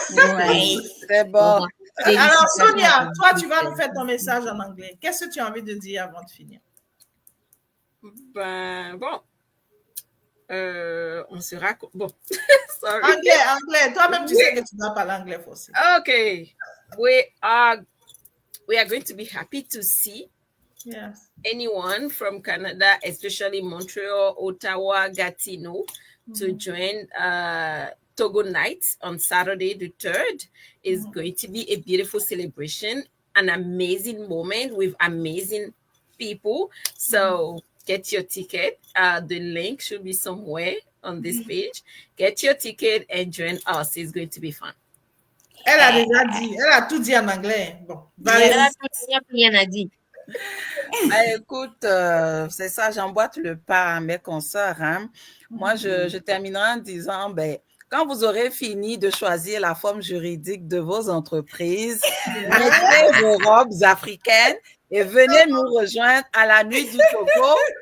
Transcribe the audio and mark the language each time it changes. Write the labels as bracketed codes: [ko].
[fr] Oui, très bon. Alors, Sonia, toi, tu vas nous faire ton message en anglais. Qu'est-ce que tu as envie de dire avant de finir? Ben, bon. On sera... Bon. Sorry. Anglais. Toi-même, tu sais que tu dois parler anglais aussi. [en] Okay. We are going to be happy to see anyone from Canada, especially Montreal, Ottawa, Gatineau, to join Togo Night on Saturday the 3rd. It's going to be a beautiful celebration, an amazing moment with amazing people. So get your ticket. The link should be somewhere on this page. Get your ticket and join us. It's going to be fun. [fr] Elle a déjà dit, elle a tout dit en anglais. Bon, elle a rien à dire. Écoute, c'est ça, j'emboîte le pas à mes consoeurs. Hein. Moi, je terminerai en disant, quand vous aurez fini de choisir la forme juridique de vos entreprises, mettez vos robes africaines et venez nous rejoindre à la nuit du Togo.